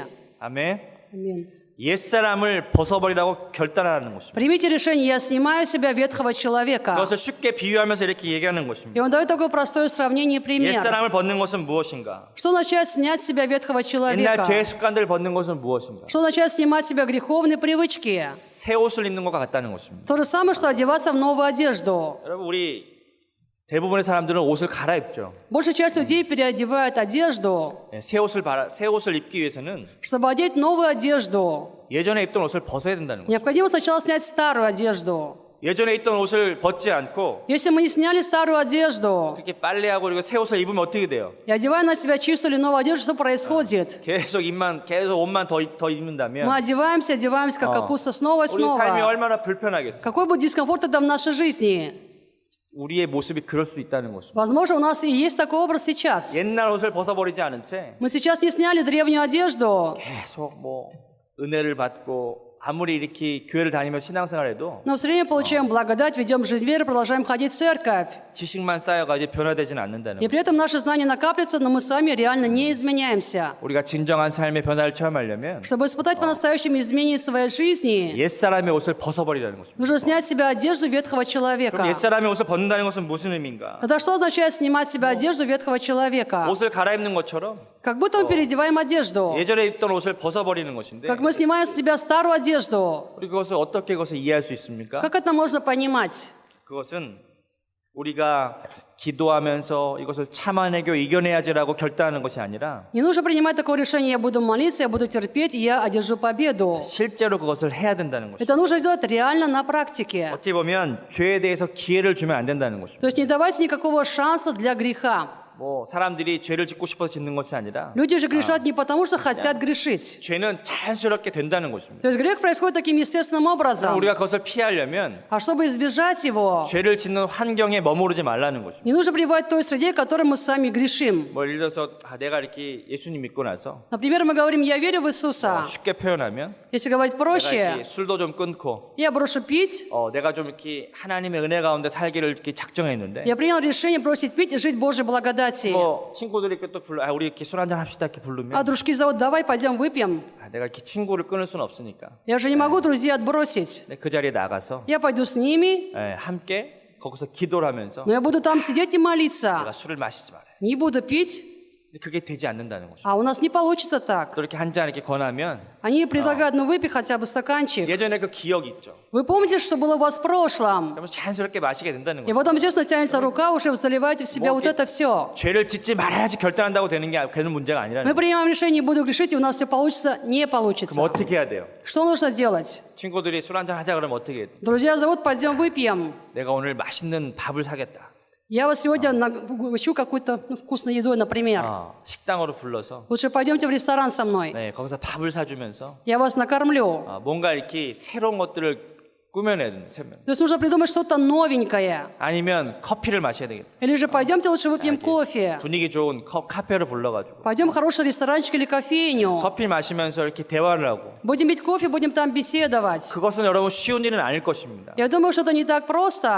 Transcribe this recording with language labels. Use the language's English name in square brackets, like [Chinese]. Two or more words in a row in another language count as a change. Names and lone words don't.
[Korean] 아멘. [Russian] Аминь. [Korean] 옛사람을 벗어버리라고 결단하라는 것입니다. [Russian] Примите решение, я снимаю с себя ветхого человека. [Korean] 그것을 쉽게 비유하면서 이렇게 얘기하는 것입니다. [Russian] И он дает такое простое сравнение и пример. [Korean] 옛사람을 벗는 것은 무엇인가? [Russian] Что означает снять с себя ветхого [Korean] 옛날 [Russian] человека? [Korean] 죄의 습관들을 벗는 것은 무엇인가? [Russian] Что означает снимать с себя греховные привычки? [Korean] 새 옷을 입는 것과 같다는 것입니다. [Russian] То же самое, что одеваться в новую одежду. [Korean] 여러분 우리 대부분의 사람들은 옷을 갈아입죠. [Russian] Большая часть людей переодевает одежду, [Korean] 새 옷을 입기 위해서는 [Russian] чтобы одеть новую одежду. [Korean] 예전에 입던 옷을 벗어야 된다는 거예요. [Russian] Необходимо сначала снять старую одежду. [Korean] 예전에 입던 옷을 벗지 않고 [Russian] Если мы не сняли старую одежду [Korean] 이렇게 빨래하고 그리고 새 옷을 입으면 어떻게 돼요? [Russian] и одеваем на себя чистую или новую одежду, что происходит? [Korean] 계속 옷만 더 [Russian] Мы [Korean] 입는다면 [Russian] одеваемся, как капуста снова и [Korean] 우리 삶이 [Russian] снова. [Korean] 얼마나 불편하겠어요. [Russian] Какой будет дискомфорт тогда в нашей жизни? [Korean] 우리의 모습이 그럴 수 있다는 것입니다. [Russian] Возможно, у нас и есть такой образ сейчас. [Korean] 옛날 옷을 벗어버리지 않은 채 [Russian] Мы сейчас не сняли древнюю одежду, [Korean] 계속 뭐 은혜를 받고 아무리 이렇게 교회를 다니며 신앙생활해도 [Russian] но все время получаем благодать, ведем жизнь веры, продолжаем ходить в церковь. [Korean] 지식만 쌓여가지고 변화되지는 않는다는 [Russian] И [Korean] 거예요. [Russian] при этом наши знания накапливаются, но мы с вами реально не изменяемся. [Korean] 우리가 진정한 삶의 변화를 체험하려면 [Russian] Чтобы испытать по-настоящему изменение своей жизни, [Korean] 옛사람의 옷을 벗어버리라는 것입니다. [Russian] нужно снять с себя одежду ветхого [Korean] 그럼 [Russian] человека. [Korean] 옛사람의 옷을 벗는다는 것은 무슨 의미인가? [Russian] Тогда что означает снимать с себя одежду ветхого человека? [Korean] 옷을 갈아입는 것처럼 [Russian] Как будто мы переодеваем одежду. [Korean] 예전에 입던 옷을 벗어버리는 것인데 [Russian] Как мы снимаем с тебя старую одежду. [Korean] 우리 그것을 어떻게 그것을 이해할 수 있습니까? [Russian] Как это можно понимать? [Korean] 그것은 우리가 기도하면서 이것을 참아내고 이겨내야지라고 결단하는 것이 아니라 [Russian] Не нужно принимать такое решение, я буду молиться, я буду терпеть, и я одержу победу. [Korean] 실제로 그것을 해야 된다는 것입니다. [Russian] Это нужно сделать реально на практике. [Korean] 어떻게 보면 죄에 대해서 기회를 주면 안 된다는 것입니다. [Russian] То есть не давайте никакого шанса для греха. [Korean] 뭐 사람들이 죄를 짓고 싶어서 짓는 것이 아니라 [Russian] Люди же грешат не потому, что хотят грешить. [Korean] 죄는 자연스럽게 된다는 것입니다. [Russian] То есть грех происходит таким естественным образом. [Korean] 우리가 그것을 피하려면 [Russian] А чтобы избежать его, [Korean] 죄를 짓는 환경에 머무르지 말라는 것입니다. [Russian] не нужно пребывать в той среде, в которой мы сами грешим. [Korean] 뭐 예를 들어서 내가 이렇게 예수님 믿고 나서 [Russian] Например, мы говорим, я верю в Иисуса. [Korean] 쉽게 표현하면 [Russian] Если говорить [Korean] 내가 [Russian] проще, [Korean] 이렇게 술도 좀 끊고 [Russian] я брошу пить, [Korean] 내가 좀 이렇게 하나님의 은혜 가운데 살기를 이렇게 작정했는데 [Russian] я принял решение бросить пить и жить в Божьей благодати. [Korean] 뭐 친구들이 이렇게 또 불러 우리 이렇게 술 한잔 합시다 이렇게 [Russian] А [Korean] 부르면 [Russian] дружки зовут, давай пойдем выпьем. [Korean] 내가 이렇게 친구를 끊을 수는 없으니까 [Russian] Я же не могу друзей отбросить. [Korean] 그 자리에 나가서 [Russian] Я пойду с ними, [Korean] 함께 거기서 기도를 하면서 [Russian] но я буду там сидеть и [Korean] 내가 [Russian] молиться. [Korean] 술을 마시지 말아요. [Russian] Не буду пить, [Korean] 근데 그게 되지 않는다는 거죠. [Russian] а у нас не получится так. [Korean] 또 이렇게 한 잔 이렇게 권하면 [Russian] Они предлагают, ну выпей хотя бы стаканчик. [Korean] 예전에 그 기억이 있죠. [Russian] Вы помните, что было у вас в прошлом? [Korean] 그러면 자연스럽게 마시게 된다는 [Russian] И [Korean] 거죠. [Russian] потом, естественно, тянется рука, уже вы заливаете в себя вот это все. [Korean] 죄를 짓지 말아야지 결단한다고 되는 게 그런 문제가 아니라는 [Russian] Мы [Korean] 거죠. [Russian] принимаем решение, не буду грешить, и у нас все получится, не [Korean] 그럼 [Russian] получится. [Korean] 어떻게 해야 돼요? [Russian] Что нужно делать? [Korean] 친구들이 술 한잔 하자 그러면 어떻게 해야 돼요? [Russian] Друзья зовут, пойдем выпьем. [Korean] 내가 오늘 맛있는 밥을 사겠다. [Russian] Я вас сегодня угощу какой-то вкусной едой, например. [Korean] 식당으로 불러서 [Russian] Лучше пойдемте в ресторан со мной. [Korean] 거기서 밥을 사주면서 [Russian] Я вас накормлю. [Korean] 뭔가 이렇게 새로운 것들을 꾸며내야 되는 세면. [Russian] То есть нужно придумать что-то новенькое. [Korean] 아니면 커피를 마셔야 되겠다. [Russian] Или же пойдемте лучше выпьем кофе. [Korean] 분위기 좋은 카페를 불러가지고 [Russian] Пойдем в хороший ресторанчик или кофейню. [Korean] 커피 마시면서 이렇게 대화를 하고 [Russian] Будем пить кофе, будем там беседовать. [Korean] 그것은 여러분 쉬운 일은 아닐 것입니다. [Russian] Я думаю, что это не так просто.